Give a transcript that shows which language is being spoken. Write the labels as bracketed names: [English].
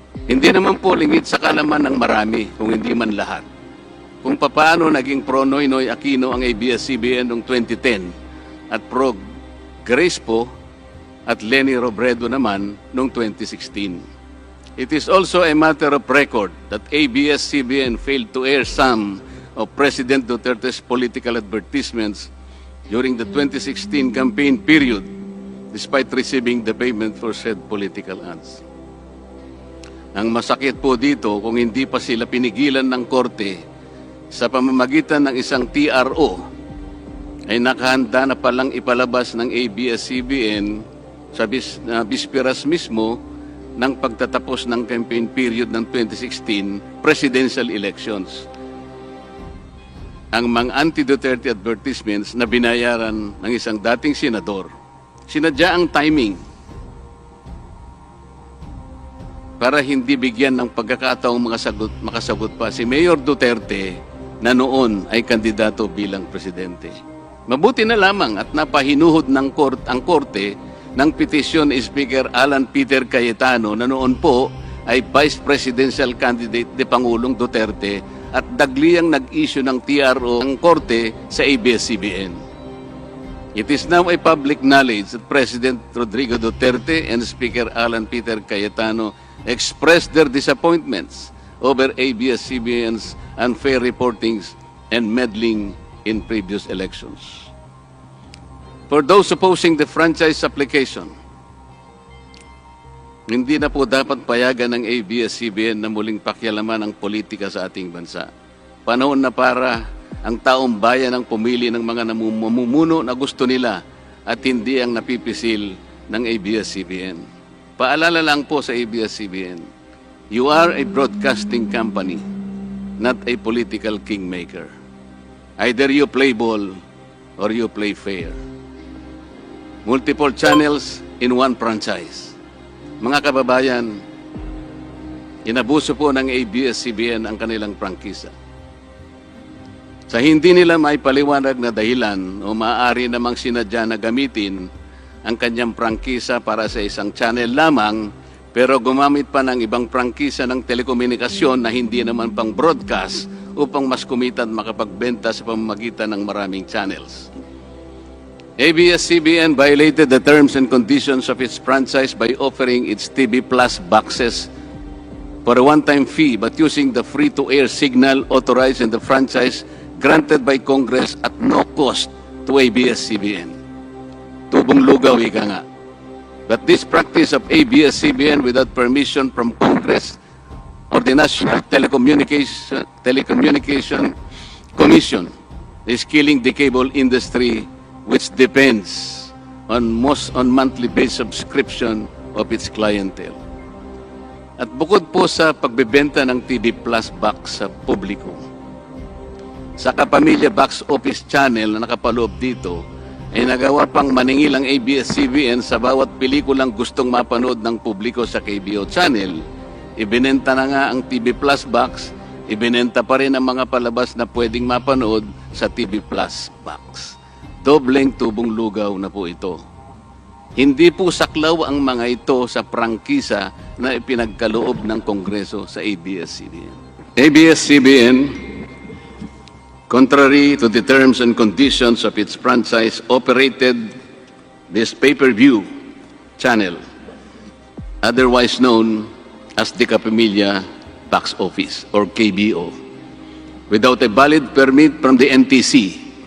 [Filipino] Hindi naman po lingid sa kalaman ng marami, kung hindi man lahat, kung paano naging pro-Noynoy Aquino ang ABS-CBN noong 2010 at pro-Grace po at Leni Robredo naman noong 2016. [English] It is also a matter of record that ABS-CBN failed to air some of President Duterte's political advertisements during the 2016 campaign period, despite receiving the payment for said political ads. [Filipino] Ang masakit po dito, kung hindi pa sila pinigilan ng korte sa pamamagitan ng isang TRO, ay nakahanda na palang ipalabas ng ABS-CBN sa bisperas mismo ng pagtatapos ng campaign period ng 2016 presidential elections. Ang mga anti-Duterte advertisements na binayaran ng isang dating senador, sinadya ang timing para hindi bigyan ng pagkakataong makasagot pa si Mayor Duterte na noon ay kandidato bilang presidente. Mabuti na lamang at napahinuhod ng ang korte ng petisyon ni Speaker Alan Peter Cayetano na noon po ay Vice Presidential Candidate ni Pangulong Duterte at dagliang nag-issue ng TRO ng korte sa ABS-CBN. [English] It is now a public knowledge that President Rodrigo Duterte and Speaker Alan Peter Cayetano expressed their disappointments over ABS-CBN's unfair reportings and meddling in previous elections. For those opposing the franchise application, [Filipino] hindi na po dapat payagan ng ABS-CBN na muling pakialaman ang politika sa ating bansa. Panahon na para ang taong bayan ang pumili ng mga namumuno na gusto nila at hindi ang napipisil ng ABS-CBN. Paalala lang po sa [English] ABS-CBN, you are a broadcasting company, not a political kingmaker. Either you play ball or you play fair. Multiple channels in one franchise. [Filipino] Mga kababayan, inabuso po ng ABS-CBN ang kanilang prangkisa. Sa hindi nila may paliwanag na dahilan o maaari namang sinadya na gamitin ang kanyang prangkisa para sa isang channel lamang, pero gumamit pa ng ibang prangkisa ng telekomunikasyon na hindi naman pang broadcast upang mas kumita at makapagbenta sa pamamagitan ng maraming channels. [English] ABS-CBN violated the terms and conditions of its franchise by offering its TV Plus boxes for a one-time fee but using the free-to-air signal authorized in the franchise granted by Congress at no cost to ABS-CBN. [Filipino] Tubong lugaw, ika nga. [English] But this practice of ABS-CBN without permission from Congress or the National Telecommunication Commission is killing the cable industry, which depends on monthly-based subscription of its clientele. [Filipino] At bukod po sa pagbebenta ng TV Plus box sa publiko, sa Kapamilya Box Office Channel na nakapaloob dito, ay nagawa pang maningil ang ABS-CBN sa bawat pelikulang gustong mapanood ng publiko sa KBO Channel. Ibinenta na nga ang TV Plus box, ibinenta pa rin ang mga palabas na pwedeng mapanood sa TV Plus box. Dobleng tubong lugaw na po ito. Hindi po saklaw ang mga ito sa prangkisa na ipinagkaloob ng Kongreso sa ABS-CBN. [English] ABS-CBN, contrary to the terms and conditions of its franchise, operated this pay-per-view channel, otherwise known as the Kapamilya Box Office or KBO, without a valid permit from the NTC.